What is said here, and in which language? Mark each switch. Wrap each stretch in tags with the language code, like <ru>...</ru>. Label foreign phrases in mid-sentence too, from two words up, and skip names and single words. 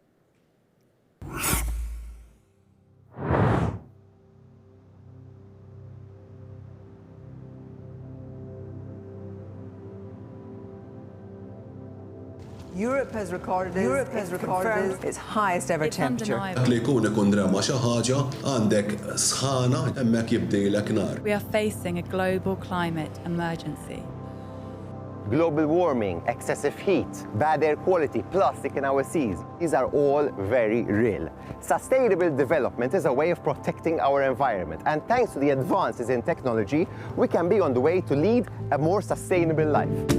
<en>Europe has recorded its highest ever temperature.</en> <mt>Li jkun ikun drama xi ħaġa għandek sħana hemmhekk jibdejlek nar.</mt> <en>We are facing a global climate emergency. Global warming, excessive heat, bad air quality, plastic in our seas, these are all very real. Sustainable development is a way of protecting our environment, and thanks to the advances in technology, we can be on the way to lead a more sustainable life.</en>